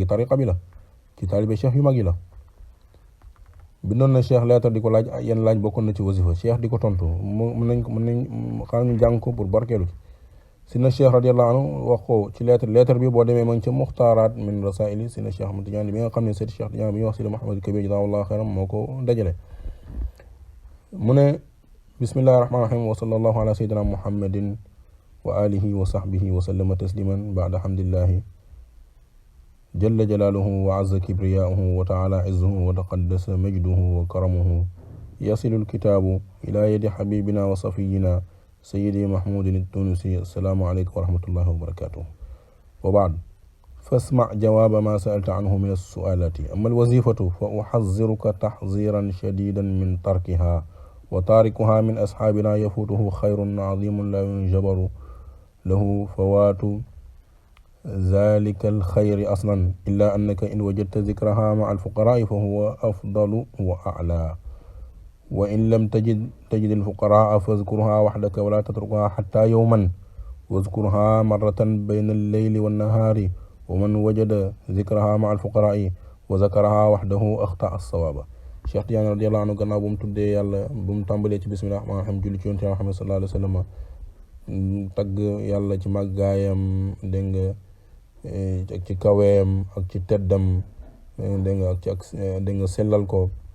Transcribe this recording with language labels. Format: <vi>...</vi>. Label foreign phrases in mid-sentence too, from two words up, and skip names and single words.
<wo>tariqa bi la ci taalibe cheikh yu mag yi la bindoon na cheikh leetar di ko laaj yenn laaj bokkoon na ci wasifa cheikh di ko tontu mën nañ xaar ñu jàng ko pour barkeelu ci si na cheikh</wo> <ar>رضي الله عنه</ar> <wo>wax ko ci leetar bi boo demee ma ngi ca muxtaaraat</wo> <ar>من رسائل</ar> <wo>si na cheikh Ahmad Tidiane bi nga xam ne seeti cheikh Tidiane bi ñuy wax Sidi Mahamad Kabir</wo> <ar>جزاه الله خيرا</ar> <wo>moo ko dajale mu ne</wo> <ar>بسم الله الرحمن الرحيم وصلى الله على سيدنا محمد وآله وصحبه وسلم تسليما بعد حمد الله جل جلاله وعز كبرياؤه وتعالى عزه وتقدس مجده وكرمه يصل الكتاب إلى يد حبيبنا وصفينا سيدي محمود التونسي السلام عليكم ورحمة الله وبركاته و بعد فاسمع جواب ما سألت عنه من السؤالات أما الوظيفة فأحذرك تحذيرا شديدا من تركها وتاركها من أصحابنا يفوته خير عظيم لا ينجبر له فوات ذلك الخير أصلا إلا أنك إن وجدت ذكرها مع الفقراء فهو أفضل وأعلى وإن لم تجد الفقراء فاذكرها وحدك ولا تتركها حتى يوما واذكرها مرة بين الليل والنهار ومن وجد ذكرها مع الفقراء وذكرها وحده أخطأ الصواب</ar> <wo>Cheikh Tidiane</wo> <ar>رضي الله عنه</ar> <wo>gannaaw bu mu tuddee yàlla bu mu tàmbalee ci</wo> <ar>بسم الله الرحمن الرحيم</ar> <wo>julli ci yonent Yàlla Muhammad</wo> <ar>صلى الله عليه وسلم</ar> <wo>tagg yàlla ci màggaayam dégg nga ak ci kaweem ak ci teddam dégg nga dégg nga sellal ko</wo>